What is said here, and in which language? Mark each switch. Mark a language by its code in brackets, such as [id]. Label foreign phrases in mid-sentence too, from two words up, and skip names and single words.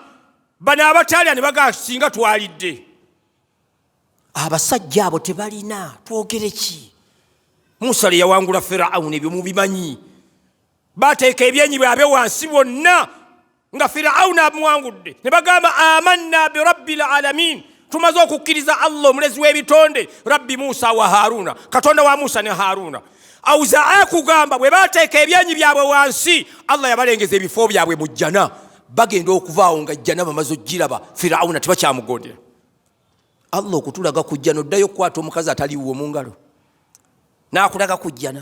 [lg] Bano abatalya ne bagaa, singa twalidde. Abasajja abo tebalina, twogere ki? Musa le yawangula Firawuni, ebyo mubimanyi. Bateeka ebyenyi byabwe wansi bonna nga Firawuni amuwangudde. Ne bagamba, [ar] آمنا برب العالمين, [lg] tumaze okukkiriza Allah omulezi w'ebitonde, [ar] رب موسى وهارون, [lg] Katonda wa Musa ne Haruna. Awuzaa kugamba bwe bateeka ebyenyi byabwe wansi, Allah yabalengeza ebifo byabwe mu jjana. Bagenda okuvaawo nga jjana bamaze ogiraba, Firawuna tebakyamugondera. Allah okutulaga ku jjana, oddayo okukwata omukazi ataliiwo mu ngalo, n'akulaga ku jjana.